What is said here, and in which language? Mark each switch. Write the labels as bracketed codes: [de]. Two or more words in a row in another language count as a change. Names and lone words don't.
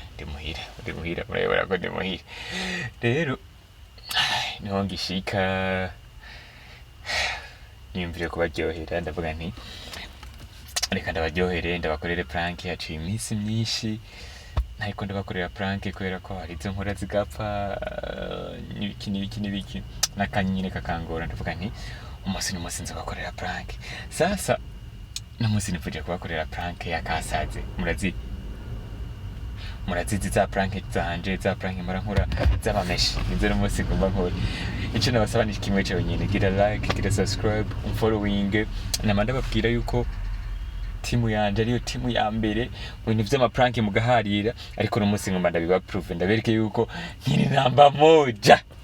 [rn] murabibona ko ndi muhira rero niho ngishika niyumvire kubaryohera ndavuga nti reka ndabaryohere ndabakorere prank yacu iminsi myinshi ntariko ndabakorera prank kubera ko hari izo nkora zigapfa n'ibiki n'akanyine kakangora ndavuga nti umunsi nzabakorera prank sasa namusi nifuje kubakorera prank yakasaze murazizi za prank zanje za prank marankura z'abameshi nizo n'umunsi ngomba nkora icyo nabasaba ni kimwe cyo nyine gira like gira subscribe following namanda babwira yuko timu yanje ariyo timu ya mbere mu bintu vy'ama prank mugaharira ariko n'umunsi ngomba ndabiba prove ndabereke yuko nkiri [sw] namba moja